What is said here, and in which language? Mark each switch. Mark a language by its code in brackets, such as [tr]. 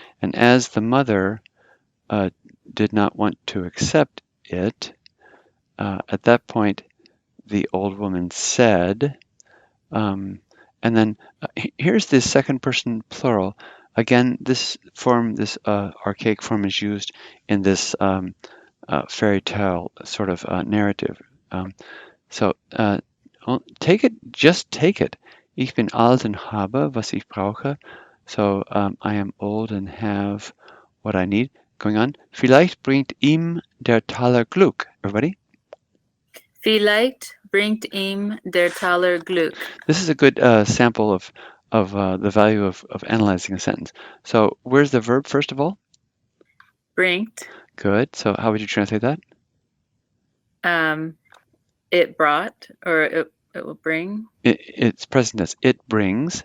[en] And as the mother did not want to accept it, at that point, the old woman said, and then here's the second person plural. Again, this archaic form is used in this fairy tale sort of narrative. So take it, just take it. [de] Ich bin alt und habe, was ich brauche. [en] So I am old and have what I need. Going on. [de] Vielleicht bringt ihm der Taler Glück. [en] Everybody? [de] Vielleicht bringt ihm der Taler Glück. [en] This is a good sample of the value of analyzing a sentence. So where's the verb, first of all? [de] Bringt. [en] Good. So how would you translate that? It brought, or it will bring. It's present tense. It brings.